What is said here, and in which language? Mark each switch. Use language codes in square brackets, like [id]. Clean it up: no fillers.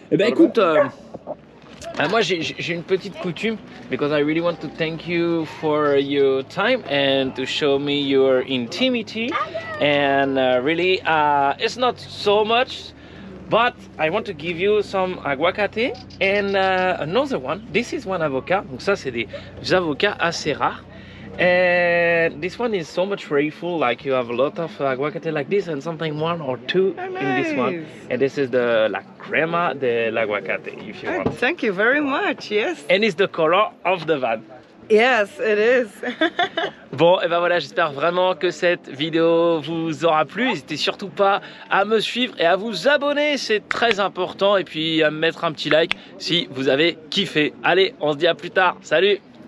[fr] Et ben écoute, moi j'ai une petite coutume, [en] because I really want to thank you for your time and to show me your intimity, and really it's not so much, but I want to give you some aguacate and another one. This is one avocat, [fr] donc ça c'est des avocats assez rares. [en] And this one is so much grateful, like you have a lot of aguacate like this and something one or two in this one. And this is the la crema de l'aguacate, if you want. Thank you very much, yes. And it's the color of the van. Yes, it is. [fr] Bon, et ben voilà, j'espère vraiment que cette vidéo vous aura plu. N'hésitez surtout pas à me suivre et à vous abonner, c'est très important. Et puis à me mettre un petit like si vous avez kiffé. Allez, on se dit à plus tard. Salut!